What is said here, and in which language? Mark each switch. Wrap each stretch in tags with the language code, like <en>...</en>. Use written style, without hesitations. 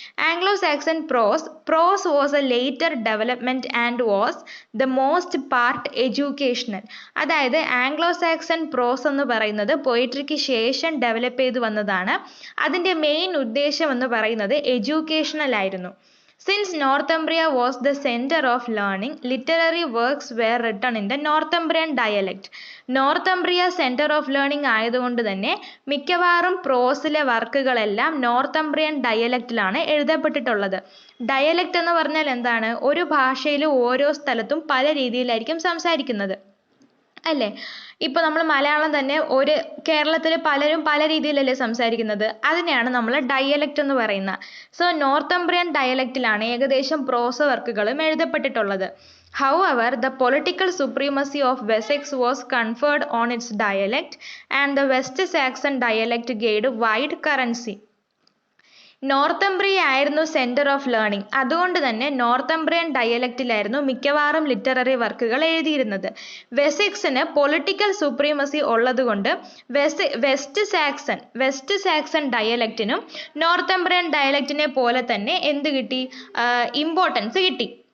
<en>Anglo Saxon prose was a later development and was the most part educational.</en> <ml>അതായത് Anglo Saxon പ്രോസ് എന്ന് പറയുന്നത് പോയിട്രിക്ക് ശേഷം develop ചെയ്തു വന്നതാണ്. അതിന്റെ മെയിൻ ഉദ്ദേശം എന്ന് പറയുന്നത് എഡ്യൂക്കേഷണൽ ആയിരുന്നു.</ml> <en>Since Northumbria was the center of learning, literary works were written in the Northumbrian dialect. Northumbria center of learning</en> <ml>ആയതുകൊണ്ട് തന്നെ മിക്കവാറും പ്രോസിലെ വർക്കുകളെല്ലാം നോർത്തംബ്രിയൻ ഡയലക്റ്റിലാണ് എഴുതപ്പെട്ടിട്ടുള്ളത്. ഡയലക്റ്റ് എന്ന് പറഞ്ഞാൽ എന്താണ്? ഒരു ഭാഷയിൽ ഓരോ സ്ഥലത്തും പല രീതിയിലായിരിക്കും സംസാരിക്കുന്നത്, അല്ലേ? ഇപ്പൊ നമ്മൾ മലയാളം തന്നെ കേരളത്തിൽ പലരും പല രീതിയിലല്ലേ സംസാരിക്കുന്നത്, അതിനെയാണ് നമ്മൾ ഡയലക്റ്റ് എന്ന് പറയുന്നത്. സോ നോർത്തംബ്രിയൻ ഡയലക്റ്റിലാണ് ഏകദേശം പ്രോസ വർക്കുകളും എഴുതപ്പെട്ടിട്ടുള്ളത്.</ml> <en>However, the political supremacy of Wessex was conferred on its dialect, and the West Saxon dialect gained wide currency.</en> <ml>നോർത്തംബ്രിയ ആയിരുന്നു</ml> <en>Centre of learning.</en> <ml>അതുകൊണ്ട് തന്നെ നോർത്തംബ്രിയൻ ഡയലക്റ്റിലായിരുന്നു മിക്കവാറും ലിറ്റററി വർക്കുകൾ എഴുതിയിരുന്നത്. വെസെക്സിന് പൊളിറ്റിക്കൽ സുപ്രീമസി ഉള്ളതുകൊണ്ട് വെസ്റ്റ് സാക്സൺ ഡയലക്റ്റിനും നോർത്തംബ്രിയൻ ഡയലക്റ്റിനെ പോലെ തന്നെ എന്ത് കിട്ടി? ഇമ്പോർട്ടൻസ് കിട്ടി.</ml>